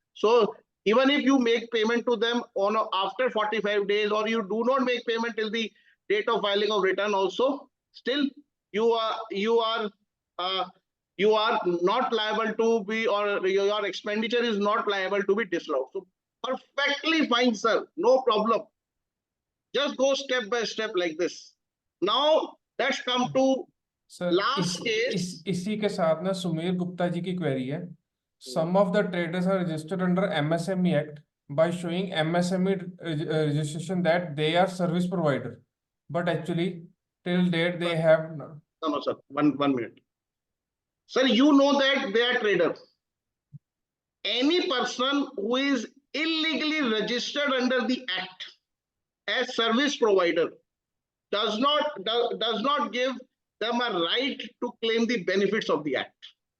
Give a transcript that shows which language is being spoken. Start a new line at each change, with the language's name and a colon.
English: So even if you make payment to them on after 45 days, or you do not make payment till the date of filing of return also, still you are not liable to be, or your expenditure is not liable to be disallowed. So perfectly fine, sir, no problem. Just go step by step like this. Now let's come to sir last case.
Hindi: इसी के साथ ना सुमीर गुप्ता जी की query है.
English: Some of the traders are registered under MSME Act by showing MSME registration that they are service provider, but actually till date they have No, sir. One minute. Sir, you know that they are traders. Any person who is illegally registered under the act as service provider does not give them a right to claim the benefits of the act.